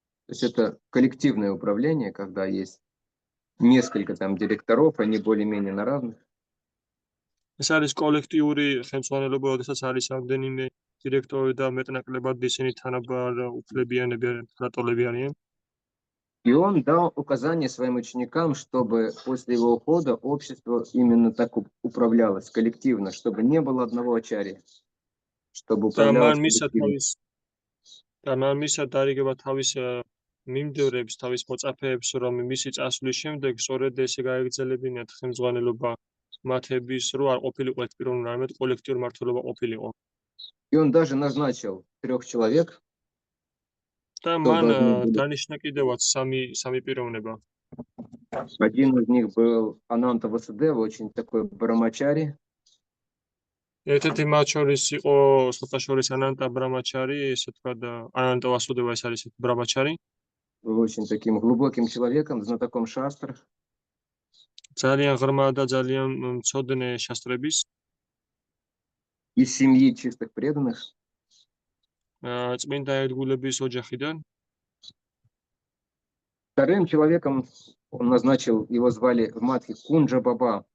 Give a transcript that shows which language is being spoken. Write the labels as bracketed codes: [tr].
[ru] То есть это коллективное управление, когда есть несколько там директоров, они более-менее на равных. [ka] ეს არის კოლექტიური ხელმძღვანელობა, როდესაც არის რამდენიმე დირექტორი და მეტნაკლებად ისინი თანაბარ უფლებიანები არიან, რატოლები არიან. [ru] И он дал указание своим ученикам, чтобы после его ухода общество именно так управлялось коллективно, чтобы не было одного ачарьи, чтобы [ka] და [ru] управлялось [ka] მან [ru] коллективно. [ka] მისა დარიგება თავის მიმდევრებს, თავის მოწაფეებს, რომ მისი წასვლის შემდეგ სწორედ ესე გაეგრძელებინათ ხელმძღვანელობა მათების, რომ არ ყოფილიყო ერთ პიროვნული, არამედ კოლექტიური მმართველობა ყოფილიყო. [ru] И он даже назначил 3 человек. [ka] და მან დანიშნა კიდევაც სამი პიროვნება. [ru] Один из них был Ананта Васудева, очень такой брамачари. [ka] ერთ-ერთი მათ შორის იყო სოთაშორის ანანტა ბრამაჩარი, ესე თქვა და ანანტა ვასუდევა ეს არის ბრამაჩარი. [ru] Был очень таким глубоким человеком, знатоком шастр. [ka] ძალიან ღრმა და ძალიან მცოდნე შასტრების. [ru] Из семьи чистых преданных. [ka] წმინდა ერთგულების ოჯახიდან. [ru] Вторым человеком он назначил, его звали в Мадхи Кунджа Баба.